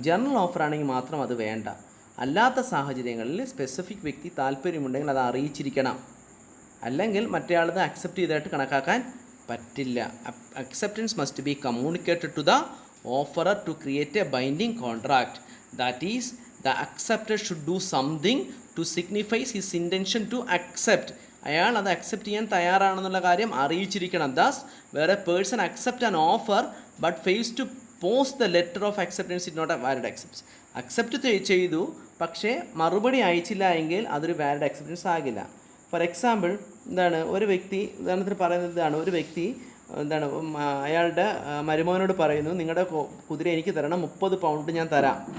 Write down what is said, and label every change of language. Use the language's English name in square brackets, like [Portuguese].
[Malayalam] General offer ആണെങ്കിൽ മാത്രം അത് വേണ്ട. അല്ലാത്ത സാഹചര്യങ്ങളിൽ സ്പെസിഫിക് വ്യക്തി താല്പര്യമുണ്ടെങ്കിൽ അത് അറിയിച്ചിരിക്കണം, അല്ലെങ്കിൽ മറ്റേയാളത് അക്സെപ്റ്റ് ചെയ്തതായിട്ട് കണക്കാക്കാൻ പറ്റില്ല. [English] Acceptance must be communicated to the offerer to create a binding contract. That is, the acceptor should do something to signify his intention to accept. [Malayalam] അയാൾ അത് അക്സെപ്റ്റ് ചെയ്യാൻ തയ്യാറാണെന്നുള്ള കാര്യം അറിയിച്ചിരിക്കണം. [English] Thus, where a person accepts an offer but fails to post the letter of acceptance, is not a valid acceptance. [Malayalam] Accept ചെയ്തു പക്ഷേ മറുപടി അയച്ചില്ല എങ്കിൽ അതൊരു valid acceptance ആകില്ല. [English] for example, [Malayalam] ഒരു വ്യക്തി, ഉദാഹരണത്തിന് പറയുന്നത് ഒരു വ്യക്തി അയാളുടെ മരുമകനോട് പറയുന്നു, നിങ്ങളുടെ കുതിര എനിക്ക് തരണം, 30 പൗണ്ട് ഞാൻ തരാം.